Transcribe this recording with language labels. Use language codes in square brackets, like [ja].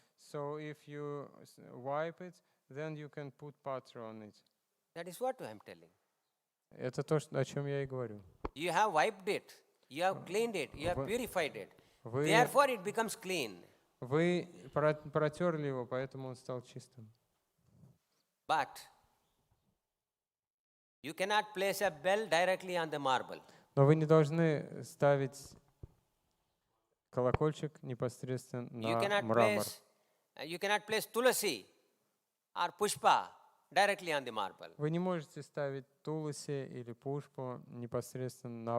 [en] So if you wipe it, then you can put patra on it. That is what I am telling. [ru] Это то, о чем я и говорю. [en] You have wiped it, you have cleaned it, you have purified it. [ru] Вы, [en] Therefore it becomes clean. [ru] вы протерли его, поэтому он стал чистым. [en] But you cannot place a bell directly on the marble. [ru] Но вы не должны ставить колокольчик непосредственно на мрамор. [en] You cannot place tulasi or pushpa directly on the marble. [ru] Вы не можете ставить туласи или пушпу непосредственно на